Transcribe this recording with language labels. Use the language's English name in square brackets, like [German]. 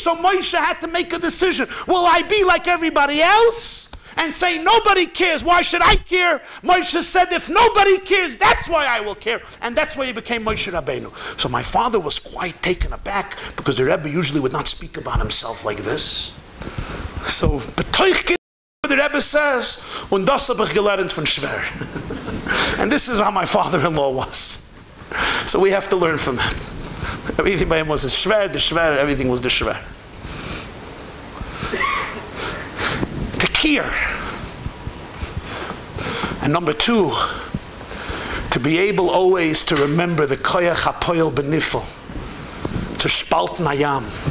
[English] So Moshe had to make a decision. Will I be like everybody else and say nobody cares? Why should I care? Moshe said, if nobody cares, that's why I will care. And that's why he became Moshe Rabbeinu. So my father was quite taken aback because the Rebbe usually would not speak about himself like this. So, the Rebbe says, [Yiddish] und das hab ich gelernt von Schwer. [English] And this is how my father-in-law was. So we have to learn from him. Everything by him was the Schwer, everything was the Schwer. To care. And number two, to be able always to remember the koyach hapoyel benifel, to spalten hayam.